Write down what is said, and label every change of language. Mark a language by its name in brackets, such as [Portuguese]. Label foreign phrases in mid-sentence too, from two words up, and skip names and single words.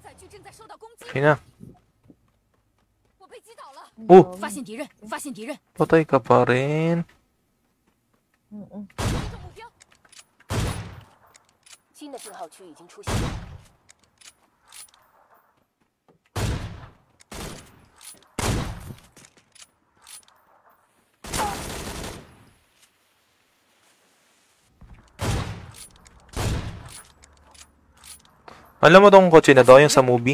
[Filipino] Okay na. Oh! [Chinese] 发现敌人，发现敌人。 [Filipino] Patay ka pa rin. [Chinese] 新的信号区已经出现。 [Filipino] Alam mo tong kotse na to, yung sa movie?